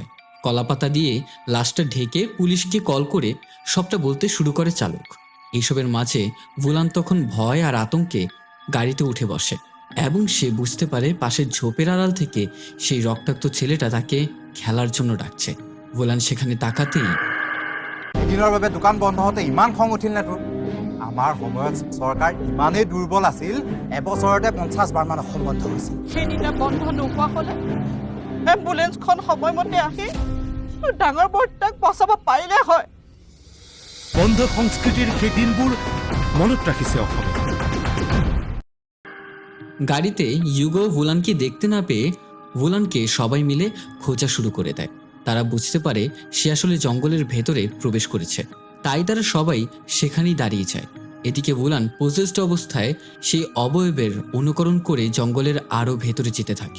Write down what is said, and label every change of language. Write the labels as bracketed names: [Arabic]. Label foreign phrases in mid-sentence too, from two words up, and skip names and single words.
[Bangla] কলাপাতা দিয়ে লাশটা ঢেকে পুলিশকে কল করে সবটা বলতে শুরু করে চালক। এইসবের মাঝে ভুলান তখন ভয় আর আতঙ্কে গাড়িতে উঠে বসে এবং সে বুঝতে পারে পাশের ঝোপের আড়াল থেকে সেই রক্তাক্ত ছেলেটা তাকে খেলার জন্য ডাকছে। ভুলান সেখানে তাকাতেই [Assamese] এদিনৰ বাবে দোকান বন্ধ হওঁতে ইমান খং উঠিল নে তোৰ? আমাৰ সময়ত চৰকাৰ ইমানেই দুৰ্বল আছিল, এবছৰতে 50 বাৰমান অসম বন্ধ হৈছিল। সেইদিনা বন্ধ নোহোৱা হ'লে এম্বুলেন্সখন সময়মতে আহি ডাঙৰ বৰ্তাক বচাব পাৰিলে হয়। বন্ধ সংস্কৃতিৰ সেই দিনবোৰ মনত ৰাখিছে অসমে। [Bangla] গাড়িতে ইউগো ভুলানকে দেখতে না পেয়ে ভুলানকে সবাই মিলে খোঁজা শুরু করে দেয়। তারা বুঝতে পারে সে আসলে জঙ্গলের ভেতরে প্রবেশ করেছে, তাই তারা সবাই সেখানেই দাঁড়িয়ে যায়। এদিকে ভুলান পজেসড অবস্থায় সেই অবয়বের অনুকরণ করে জঙ্গলের আরও ভেতরে যেতে থাকে।